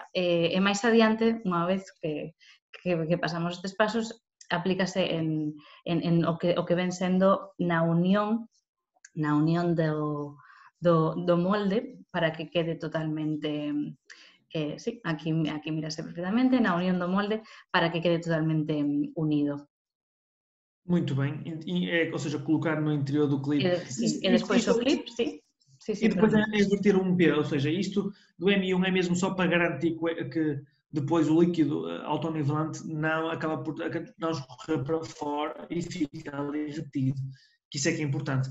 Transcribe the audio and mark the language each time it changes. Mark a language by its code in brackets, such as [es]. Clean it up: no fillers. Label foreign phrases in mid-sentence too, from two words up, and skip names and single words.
[gl] E máis adiante, unha vez que pasamos estes pasos, aplícase en o que ven sendo na unión do molde para que quede totalmente, sí, aquí mírase perfectamente, na unión do molde para que quede totalmente unido. [pt] Muito bem, ou seja, colocar no interior do clipe. Sim, e despois o clipe, sim. E depois é inverter um P, ou seja, isto do M1 é mesmo só para garantir que depois o líquido autonivelante não acaba por não escorrer para fora e fica ali retido, que isso é que é importante.